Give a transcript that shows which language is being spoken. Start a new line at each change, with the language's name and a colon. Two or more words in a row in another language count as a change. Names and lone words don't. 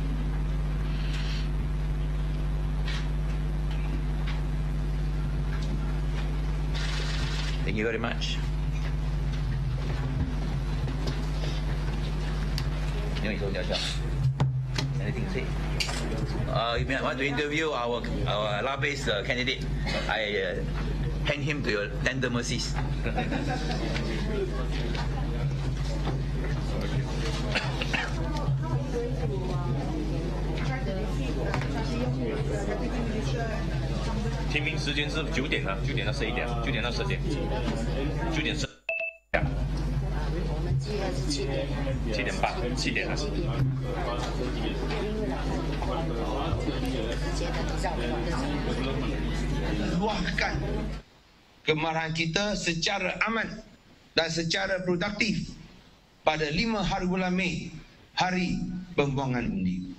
English: Thank you very much. Anything to say? You may want to interview our LABES candidate. I hand him to your tender mercies.
Chinese: 提名时间是9点啊，9点到11点，9点到10点，9点10。7点半，7点了。
Malay: luahkan kemarahan kita secara aman dan secara produktif pada 5 hari bulan Mei, hari pembuangan undi.